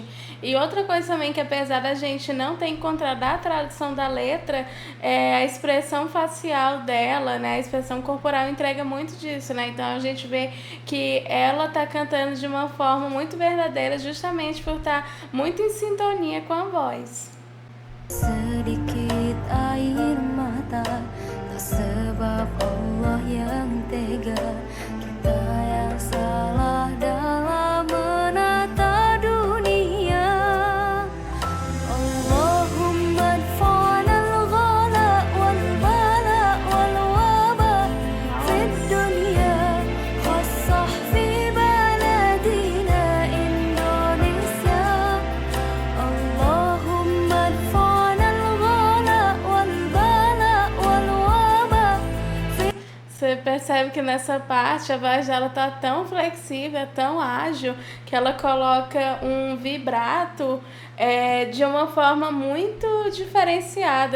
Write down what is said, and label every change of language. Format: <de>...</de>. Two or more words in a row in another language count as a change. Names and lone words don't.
<pt>E outra coisa também que, apesar da gente não ter encontrado a tradução da letra, a expressão facial dela, né, a expressão corporal entrega muito disso, né? Então a gente vê que ela tá cantando de uma forma muito verdadeira, justamente por estar muito em sintonia com a voz.</pt> <id>Sedikit air mata, tak sebab Allah yang tega, kita yang salah dalam menata dunia.</id> <ar>اللهم ادفعنا الغلاء والبلاء والوباء في الدنيا، خاصة في بلدنا إندونيسيا. Allahumma</ar> <pt>Você percebe que nessa parte a voz dela tá tão flexível, tão ágil, que ela coloca um vibrato de uma forma muito diferenciada.</pt>